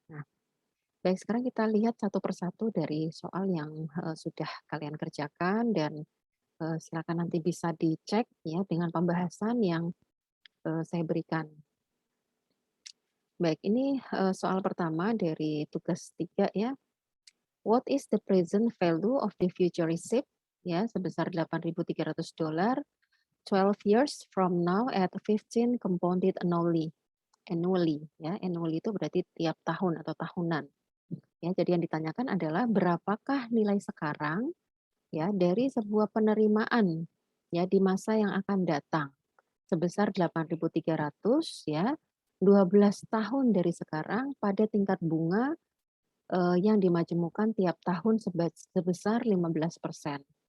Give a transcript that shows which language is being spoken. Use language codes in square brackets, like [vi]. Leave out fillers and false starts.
[id] Nah, baik, sekarang kita lihat satu persatu dari soal yang, sudah kalian kerjakan dan silakan nanti bisa dicek ya dengan pembahasan yang, saya berikan. Baik, ini, soal pertama dari tugas 3 ya. [en] What is the present value of the future receipt? [id] Ya, sebesar [en] $8.300 12 years from now at 15 compounded annually. [id] Annually ya, annually itu berarti tiap tahun atau tahunan. Ya, jadi yang ditanyakan adalah berapakah nilai sekarang ya dari sebuah penerimaan ya di masa yang akan datang. Sebesar 8.300 ya, 12 tahun dari sekarang pada tingkat bunga, yang dimajemukkan tiap tahun sebesar 15%.